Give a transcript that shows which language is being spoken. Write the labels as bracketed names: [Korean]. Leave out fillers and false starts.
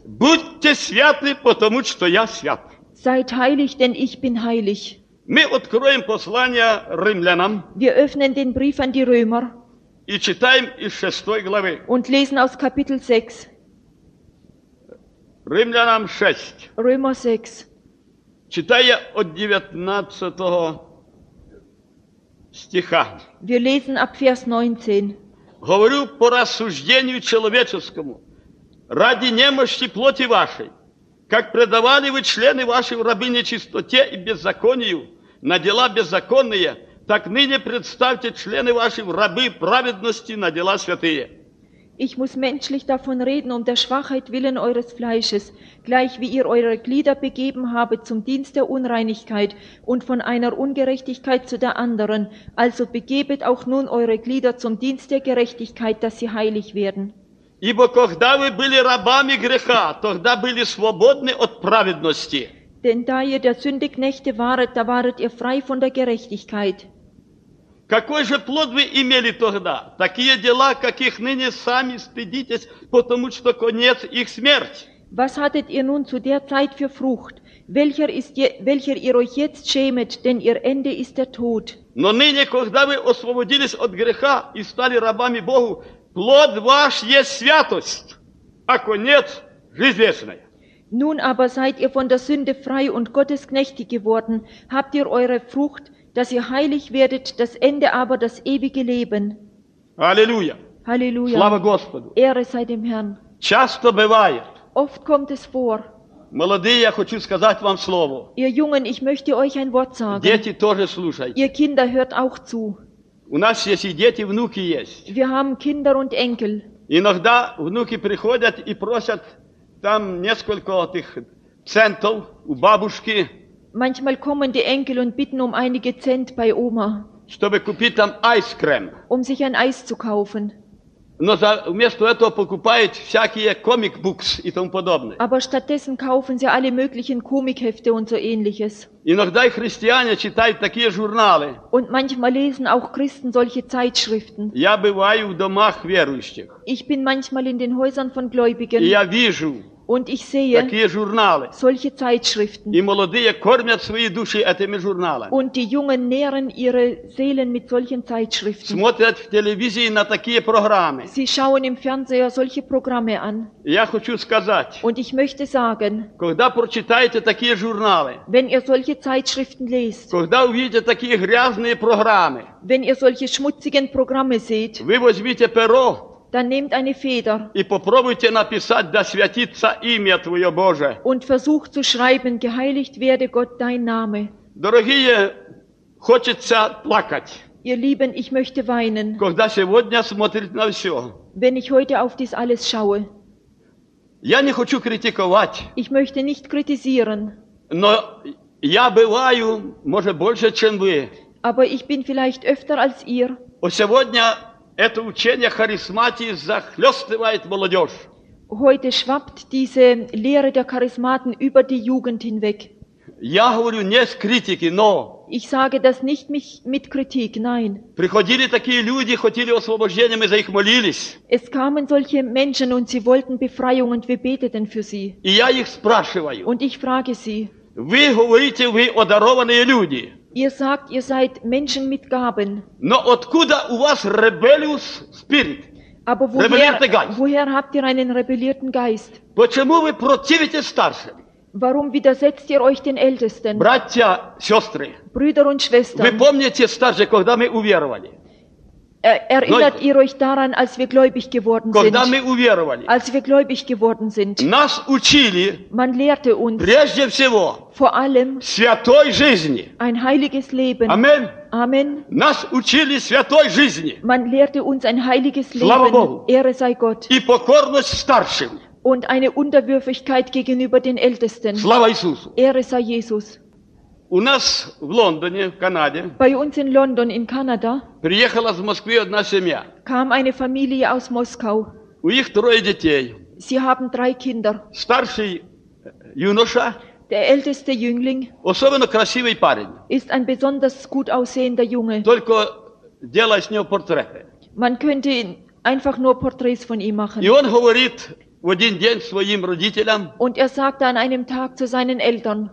[Russian] Будьте святы, потому что я свят. [German] Seid heilig, denn ich bin heilig. [Russian] Мы откроем послание римлянам. [German] Wir öffnen den Brief an die Römer. [Russian] И читаем из 6 главы. [German] Und lesen aus Kapitel 6. [Russian] Римлянам 6. [German] Römer 6. [Russian] Читая от 19 стиха. [German] Wir lesen ab Vers 19. [Russian] Говорю по рассуждению человеческому, ради немощи плоти вашей, как предавали вы члены ваши в рабы нечистоте и беззаконию на дела беззаконные, так ныне представьте члены ваши в рабы праведности на дела святые. [German] Ich muss menschlich davon reden, um der Schwachheit willen eures Fleisches, gleich wie ihr eure Glieder begeben habet zum Dienst der Unreinigkeit und von einer Ungerechtigkeit zu der anderen, also begebet auch nun eure Glieder zum Dienst der Gerechtigkeit, dass sie heilig werden. [Russian] Ибо когда вы были рабами греха, тогда были свободны от праведности. [German] Denn da ihr der Sünde Knechte waret, da waret ihr frei von der Gerechtigkeit. [Russian] Какой же плод вы имели тогда? Такие дела, каких ныне сами стыдитесь, потому что конец их смерть. [German] Was hattet ihr nun zu der Zeit für Frucht, welcher ihr euch jetzt schämet, denn ihr Ende ist der Tod. [Russian] Но ныне, когда вы освободились от греха и стали рабами Богу, плод ваш есть святость, а конец жизнь вечная. [German] Nun aber seid ihr von der Sünde frei und Gottes Knechte geworden, habt ihr eure Frucht, dass ihr heilig werdet, das Ende aber das ewige Leben. Halleluja. Halleluja. [Russian] Слава Господу. [German] Ehre sei dem Herrn. [Russian] Часто бывает. [German] Oft kommt es vor. [Russian] Молодые, я хочу сказать вам слово. [German] Ihr Jungen, ich möchte euch ein Wort sagen. [Russian] Дети тоже слушайте. [German] Ihr Kinder, hört auch zu. [Russian] У нас есть и дети, внуки есть. [German] Wir haben Kinder und Enkel. [Russian] Иногда внуки приходят и просят там несколько этих центов у бабушки. [German] Manchmal kommen die Enkel und bitten um einige Cent bei Oma, [Russian] чтобы купить там айскрем, [German] um sich ein Eis zu kaufen. [Russian] Но за, вместо этого покупают всякие комик-букс и тому подобное. [German] Aber stattdessen kaufen sie alle möglichen Komikhefte und so ähnliches. [Russian] Иногда и христиане читают такие журналы. [German] Und manchmal lesen auch Christen solche Zeitschriften. [Russian] Я бываю в домах верующих. [German] Ich bin manchmal in den Häusern von Gläubigen. [Russian] И я вижу. [German] Und ich sehe solche Zeitschriften. [Russian] И молодые кормят свои души этими журналами. [German] Und die Jungen nähren ihre Seelen mit solchen Zeitschriften. [Russian] Смотрят в телевизии на такие программы. [German] Sie schauen im Fernseher solche Programme an. [Russian] Я хочу сказать. [German] Und ich möchte sagen. [Russian] Когда прочитаете такие журналы. [German] Wenn ihr solche Zeitschriften lest. [Russian] Когда увидите такие грязные программы. [German] Wenn ihr solche schmutzigen Programme seht. [Russian] Вы возьмите перо. [German] Dann nehmt eine Feder [Russian] и попробуйте написать, да святится имя Твое Божие. [German] Und versucht zu schreiben, geheiligt werde Gott dein Name. [Russian] Дорогие, хочется плакать. [German] Ihr Lieben, ich möchte weinen. [Russian] Когда сегодня смотрит на все. [German] Wenn ich heute auf dies alles schaue. [Russian] Я не хочу критиковать. [German] Ich möchte nicht kritisieren. [Russian] Но я бываю, может, больше, чем вы. [German] Aber ich bin vielleicht öfter als ihr. Und [Russian] сегодня это учение харизматии захлестывает молодежь. [German] Heute schwappt diese Lehre der Charismaten über die Jugend hinweg. [Russian] Я говорю не с критики, но. [German] Ich sage das nicht mit Kritik, nein. [Russian] Приходили такие люди, хотели освобождения, мы за них молились. [German] Es kamen solche Menschen und sie wollten Befreiung und wir beteten für sie. [Russian] И я их спрашиваю. [German] Und ich frage sie. [Russian] Вы говорите, вы одарованные люди. [German] Ihr sagt, ihr seid Menschen mit Gaben. [Russian] Но откуда у вас [English] rebellious spirit? [German] Aber woher habt ihr einen rebellierten Geist? [Russian] Почему вы противитесь старшим? [German] Warum widersetzt ihr euch den Ältesten? [Russian] Братья, сестры, [German] Brüder und Schwestern. [Russian] Вы помните старше, когда мы уверовали? [German] Erinnert ihr euch daran, als wir gläubig geworden [Russian] когда [German] sind? [Russian] Когда мы уверовали? [German] Als wir gläubig geworden sind. [Russian] Нас учили. [German] Man lehrte uns. [Russian] Прежде всего. [German] Vor allem. [Russian] Святой жизни. [German] Ein heiliges Leben. [Russian] Amen. [German] Amen. [Russian] Нас учили святой жизни. [German] Man lehrte uns ein heiliges Leben. [Russian] Слава Богу. [German] Ehre sei Gott. [Russian] И покорность старшим. [German] Und eine Unterwürfigkeit gegenüber den Ältesten. [Russian] Слава Иисусу. [German] Ehre sei Jesus. [Russian] У нас в Лондоне, в Канаде. [German] Bei uns in London, in Canada. [Russian] Приехала из Москвы одна семья. [German] Kam eine Familie aus Moskau. [Russian] У них трое детей. [German] Sie haben drei Kinder. [Russian] Старший юноша. [German] Der älteste Jüngling. [Russian] Особенно красивый парень. [German] Ist ein besonders gut aussehender Junge. [Russian] Только делай с него портреты. [German] Man könnte einfach nur Porträts von ihm machen. [Russian] И он говорит в один день своим родителям. [German] Und er sagte an einem Tag zu seinen Eltern.